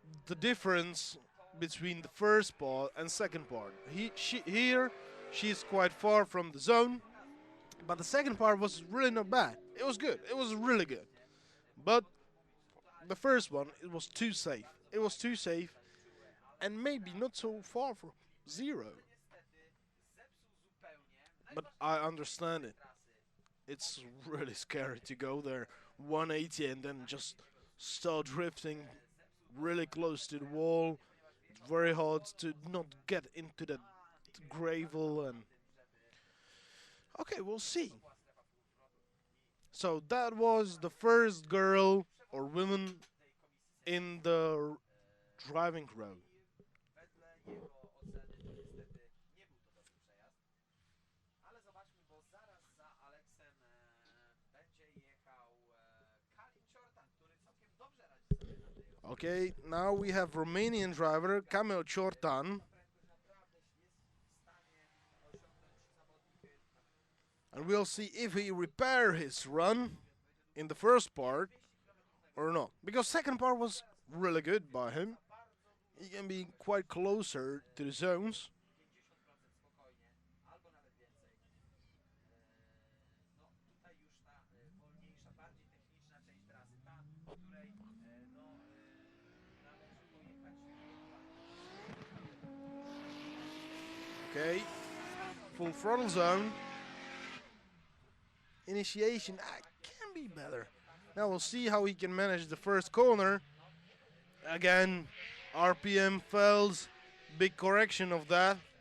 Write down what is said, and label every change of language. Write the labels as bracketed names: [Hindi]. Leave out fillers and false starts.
[English] the difference between the first part and second part. Here she's quite far from the zone, but the second part was really not bad. It was good. It was really good. But the first one, it was too safe. It was too safe, and maybe not so far from zero. [Polish] niestety zepsuł zupełnie. [English] But I understand it. [Polish] Trasy. [English] It's really scary to go there 180 and then just start drifting really close to the wall. It's very hard to not get into that gravel and okay, we'll see. So that was the first girl or woman in the driving row. [Polish] Wedle jego oceny to niestety nie był to dobry przejazd. Ale zobaczmy, bo zaraz za Aleksem będzie jechał Kalin Ciortan, który całkiem dobrze radzi sobie na tej [English] Okay, now we have Romanian driver Kamil Ciortan. [Polish] prędkość naprawdę jest w stanie osiągnąć zawodnik. [English] And we'll see if he repair his run in the first part or not. Because second part was really good by him. He can be quite closer to the zones. [Polish] 50% spokojnie, albo nawet więcej. No tutaj już ta wolniejsza, bardziej techniczna część trasy, ta, której należy pojechać [English] Okay, full throttle zone. Initiation can be better. Now we'll see how he can manage the first corner. Again, RPM fails. Big correction of that.